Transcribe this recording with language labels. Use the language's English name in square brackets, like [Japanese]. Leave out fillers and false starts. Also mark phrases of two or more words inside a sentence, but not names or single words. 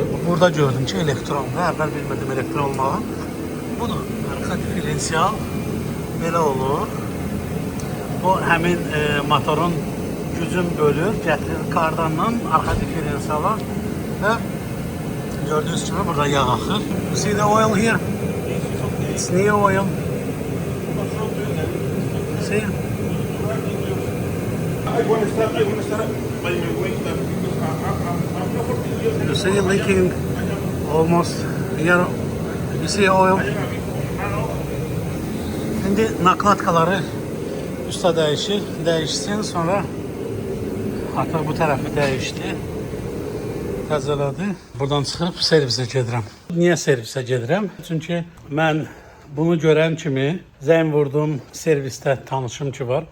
[Azerbaijani] Burada gördüm ki, elektrondur. Əvvəl bilmədim elektron olmağı. Budur, arxa diferensial belə olur. Bu həmin motorun gücün bölür, gətirir kardandan arxa diferensiala və gördüyünüz kimi burada yağ axır. [English] You see the oil here? It's new oil. See? You see leaking almost here. You see oil? [Azerbaijani] Şimdi naklatkaları usta dəyişir, dəyişsin, sonra hatta bu tərəfi dəyişdi, təzələdi. Buradan çıxıb servisə gedirəm. Niyə servisə gedirəm? Çünki mən bunu görən kimi zəng vurdum, servisdə tanışım ki var.